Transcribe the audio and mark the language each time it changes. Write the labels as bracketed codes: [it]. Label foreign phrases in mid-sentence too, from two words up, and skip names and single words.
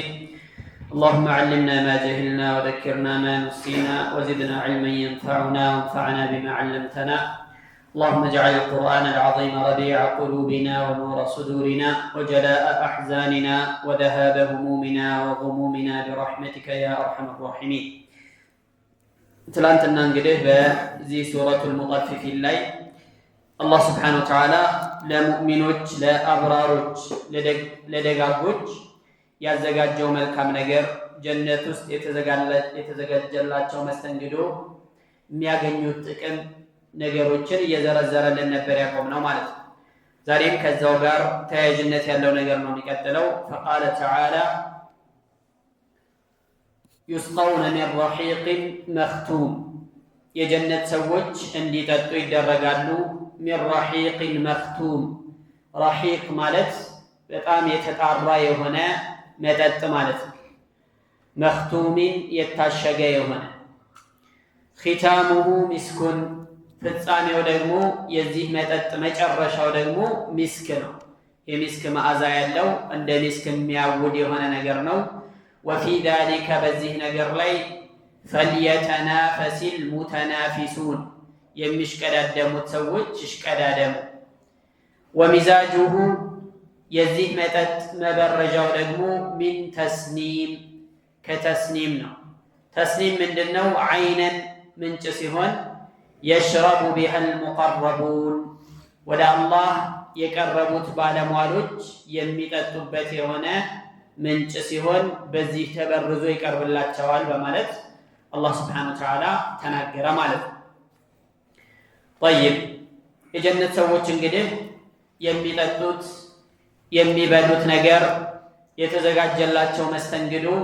[ar] اللهم علمنا ما جهلنا وذكرنا ما نسينا وزدنا علما ينفعنا وانفعنا بما علمتنا. اللهم اجعل القرآن العظيم ربيع قلوبنا ونور صدورنا وجلاء أحزاننا وذهاب همومنا وغمومنا برحمتك يا أرحم الراحمين. [am] ትላንትና እንግዲህ በዚህ ሱረቱል ሙጠፊፊን ላይ አላህ [ar] سبحانه وتعالى [am] ለሙእሚኖች፣ ለአብራሮች፣ ለደጋጎች ያዘጋጀው መልካም ነገር ጀነት ውስጥ የተዘጋጀላቸው መስተንግዶ የሚያገኙት ጥቅም ነገሮችን እየዘረዘረልን ነበር ያቆምነው ማለት ነው። ዛሬም ከዛው ጋር ተያያዥነት ያለው ነገር ነው የሚቀጥለው። [ar] فقال تعالى يسقون من رحيق مختوم [am] የጀነት ሰዎች እንዲጠጡ ይደረጋሉ። [ar] من رحيق مختوم [am] رحيق ማለት በጣም የተጣራ የሆነ መጠጥ ማለት ነው። መክቱሚን የታሸገ የሆነ [ar] ختامه مسك [am] ፍጻሜው ደግሞ የዚህ መጠጥ መጨረሻው ደግሞ ሚስክ ነው። የሚስክ መዓዛ ያለው እንደ ሚስክ የሚያውድ የሆነ ነገር ነው። [ar] وفي ذلك [am] በዚህ ነገር ላይ [ar] فليتنافس المتنافسون [am] የሚሽቀዳደሙት ሰዎች ይሽቀዳደሙ። ወሚዛጁሁ የዚህ መጠጥ መበረጃው ደግሞ [ar] من تسنيم [am] ከተስኒም ነው። ተስኒም ምንድነው? ዓይነን ምንጭ ሲሆን [ar] يشرب بها المقربون [am] ወደ አላህ የቀረቡት ባለሟሎች የሚጠጡበት የሆነ ምንጭ ሲሆን በዚህ ተበርዞ ይቀርብላቸዋል በማለት አላህ [ar] سبحانه وتعالى [am] ተናገረ ማለት ነው። ጠይብ የጀነት ሰዎች እንግዲህ የሚጠጡት የሚበሉት ነገር የተዘጋጀላቸው መስተንግዶ